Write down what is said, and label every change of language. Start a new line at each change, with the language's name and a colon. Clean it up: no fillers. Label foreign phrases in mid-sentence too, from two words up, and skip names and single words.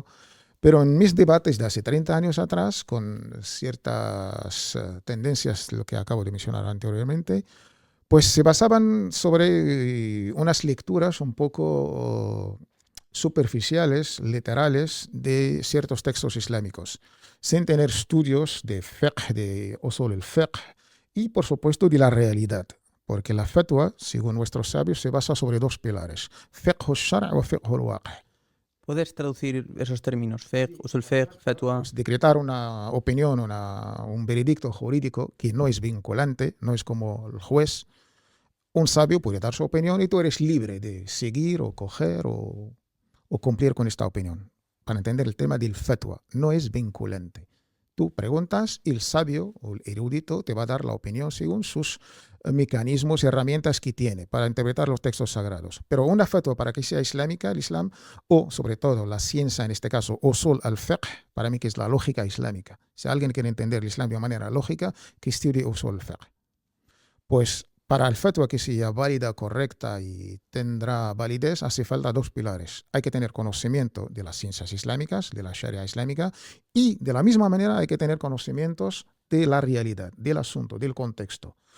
Spanish: Pero en mis debates de hace 30 años atrás, con ciertas tendencias, lo que acabo de mencionar anteriormente, pues se basaban sobre unas lecturas un poco superficiales, literales, de ciertos textos islámicos, sin tener estudios de fiqh, de
Arabic: أصول الفقه
Spanish: y, por supuesto, de la realidad. Porque la fatwa, según nuestros sabios, se basa sobre dos pilares,
Arabic: فقه الشرع' o فقه الواقع'.
Spanish: ¿Puedes traducir esos términos?
Arabic: فقه، أصول فقه، فتوى.
Spanish: Pues decretar una opinión, un veredicto jurídico que no es vinculante, no es como el juez. Un sabio puede dar su opinión y tú eres libre de seguir o coger o cumplir con esta opinión. Para entender el tema del fatwa, no es vinculante. Tú preguntas y el sabio o el erudito te va a dar la opinión según sus mecanismos y herramientas que tiene para interpretar los textos sagrados. Pero una fatwa para que sea islámica, el Islam, o sobre todo la ciencia en este caso,
Arabic: أصول الفقه,
Spanish: para mí que es la lógica islámica. Si alguien quiere entender el Islam de manera lógica, que estudie
Arabic: أصول الفقه.
Spanish: Pues para el fatwa que sea válida, correcta y tendrá validez, hace falta dos pilares. Hay que tener conocimiento de las ciencias islámicas, de la sharia islámica, y de la misma manera hay que tener conocimientos de la realidad, del asunto, del contexto.